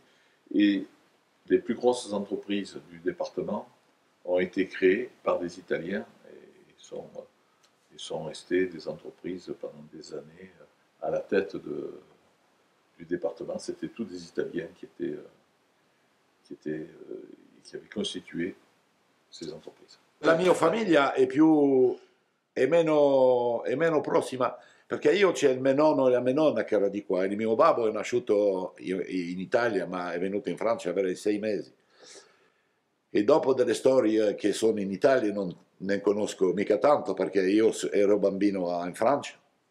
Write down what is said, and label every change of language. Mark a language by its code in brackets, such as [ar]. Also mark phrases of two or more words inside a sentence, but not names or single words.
[fr] Et les plus grosses entreprises du département ont été créées par des Italiens et sont restées des entreprises pendant des années à la tête du département. C'était tous des Italiens qui avaient constitué ces entreprises. [it] La mia famiglia è meno prossima, perché io c'è il mio nonno e la mia nonna che era di qua, il mio babbo è nasciuto in Italia ma è venuto in Francia a avere 6 mesi. E dopo delle storie che sono in Italia non ne conosco mica tanto, perché io ero bambino in Francia.